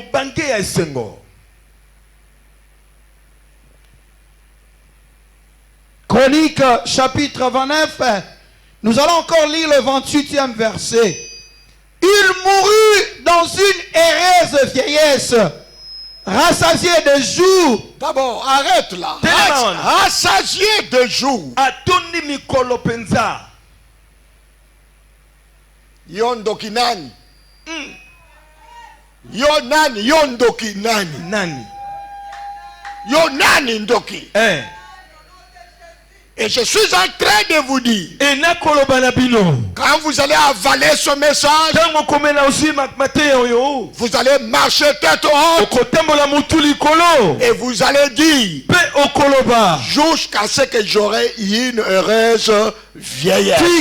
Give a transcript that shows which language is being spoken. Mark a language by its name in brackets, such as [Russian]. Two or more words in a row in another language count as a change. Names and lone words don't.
[French] Chronique chapitre 29. Nous allons encore lire le 28e verset. Il mourut dans une heureuse vieillesse, rassasié de jours. D'abord, arrête là. Rassasié de jours. [Lingala] Yondoki nani? Yonani, yondoki nani? Nani? Yonani ndoki. [French] Et je suis en train de vous dire, quand vous allez avaler ce message, vous allez marcher tête haute et vous allez dire, jusqu'à ce que j'aurai une heureuse vieillesse.